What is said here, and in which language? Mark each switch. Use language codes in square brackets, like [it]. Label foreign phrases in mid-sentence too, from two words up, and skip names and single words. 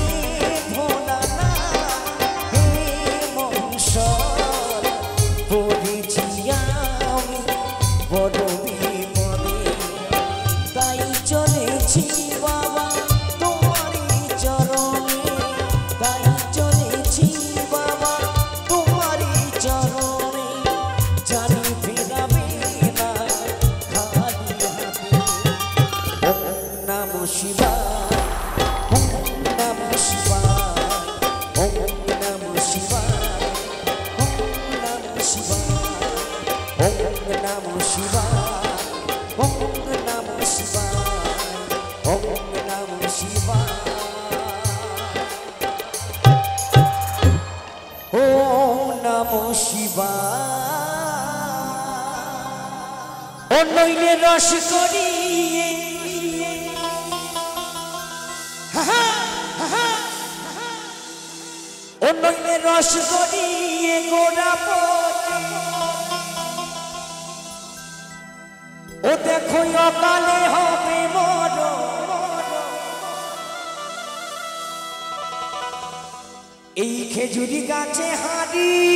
[bn] ভোলানাথ হে মহেশ্বর পড়েছি আমি বড় বিপদে তাই চলেছি বাবা তোমারই চরণে তাই চলেছি বাবা তোমারই চরণে জানি ফেরাবে না খালি হাতে [sa] ওম নমঃ শিবায় ওম নমঃ শিবায় ওম নমঃ শিবায় ওম নমঃ শিবায় ওম নমঃ শিবায় ওম নমঃ শিবায় ওম নমঃ শিবায় ওম নমঃ শিবায় [bn] ও নইলে রস করিয়ে ও নইলে রস করিয়ে গোড়া ও দেখো অকালে হবে মরণ এই খেজুরি গাছে হাঁড়ি